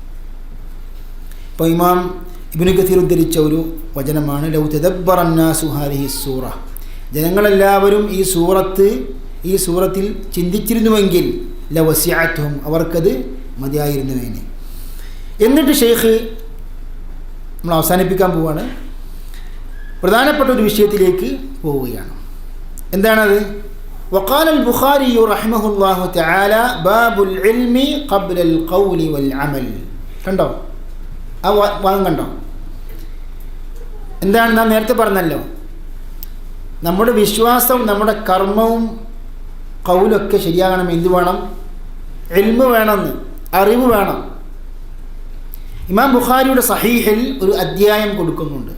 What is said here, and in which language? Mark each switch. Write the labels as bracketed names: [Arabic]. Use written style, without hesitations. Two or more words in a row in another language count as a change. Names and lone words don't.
[Malayalam] ഇപ്പോൾ ഇമാം ഇബ്നു കസീർ ഉദ്ധരിച്ച ഒരു വചനമാണ് [Arabic] لو تدبر الناس هذه السورة, [Malayalam] ജനങ്ങളെല്ലാവരും ഈ സൂറത്തിൽ ചിന്തിച്ചിരുന്നുവെങ്കിൽ ലവസിഅത്തുഹും, അവർക്കത് മതിയായിരുന്നുവേനെ. എന്നിട്ട് ഷെയ്ഖ് നമ്മൾ അവസാനിപ്പിക്കാൻ പോവുകയാണ്, പ്രധാനപ്പെട്ട ഒരു വിഷയത്തിലേക്ക് പോവുകയാണ്. എന്താണത്? [Arabic] وقال البخاري رحمه الله تعالى باب العلم قبل القول والعمل. [Malayalam] കണ്ടോ ആ ഭാഗം കണ്ടോ? എന്താണ് നാം നേരത്തെ പറഞ്ഞല്ലോ, നമ്മുടെ വിശ്വാസവും നമ്മുടെ കർമ്മവും ഖൗലൊക്കെ ശരിയാകണം. എന്ത് വേണം? ഇൽമ് വേണമെന്ന്, അറിവ് വേണം. ഇമാം ബുഖാരിയുടെ സഹീഹിൽ ഒരു അധ്യായം കൊടുക്കുന്നുണ്ട്.